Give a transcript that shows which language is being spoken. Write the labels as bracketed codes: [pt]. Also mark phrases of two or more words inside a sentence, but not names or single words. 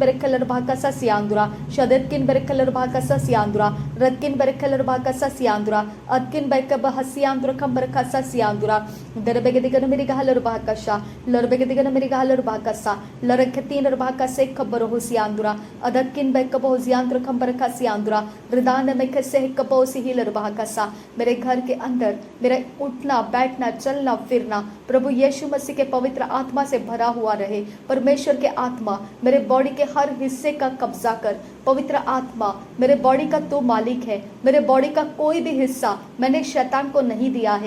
[hi] बरकल रबाहकासा सियांद्रा शदत किन बरकल रबाहकासा सियांद्रा रद किन बरकल रबाहकासा सियांद्रा अदकिन बरकब हसियांद्रा कंबर खासा सियांद्रा दरबेगदिगन मेरी गहल रबाहकासा लरबेगदिगन मेरी गहल रबाहकासा लरकतीन रबाहकासे खबर हो सियांद्रा अदकिन बरकब हो सियांद्रा कंबर खा सियांद्रा रिदान में कसे कपोसी ही लरबाहकासा मेरे घर के अंदर मेरा उठना बैठना चलना फिरना प्रभु यीशु मसीह के पवित्र आत्मा से भरा हुआ रहे। परमेश्वर के आत्मा मेरे बॉडी के हर हिस्से का कब्जा कर। पवित्र आत्मा मेरे बॉडी का तू मालिक है। मेरे बॉडी का कोई भी हिस्सा मैंने शैतान को नहीं दिया है।